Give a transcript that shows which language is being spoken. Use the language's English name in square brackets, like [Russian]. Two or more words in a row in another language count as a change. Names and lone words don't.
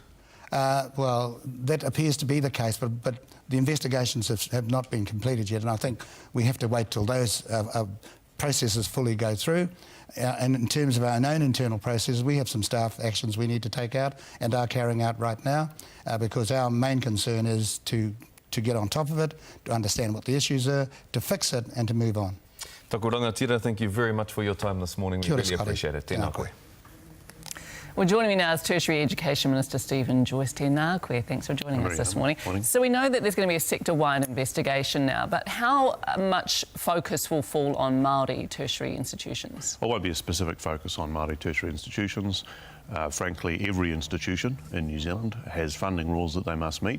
[English] Well, that appears to be the case, but the investigations have not been completed yet, and I think we have to wait till those processes fully go through. And in terms of our own internal processes, we have some staff actions we need to take out and are carrying out right now, because our main concern is to get on top of it, to understand what the issues are, to fix it and to move on. [Māori] Taku rangatira, [English] thank you very much for your time this morning. We really appreciate it. [Māori] Tēnā koe. [English] Well, joining me now is Tertiary Education Minister Stephen Joyce. [Māori] Tēnā koe. [English] Thanks for joining us this morning. So we know that there's going to be a sector-wide investigation now, but how much focus will fall on Māori tertiary institutions? Well, it won't be a specific focus on Māori tertiary institutions. Frankly, every institution in New Zealand has funding rules that they must meet.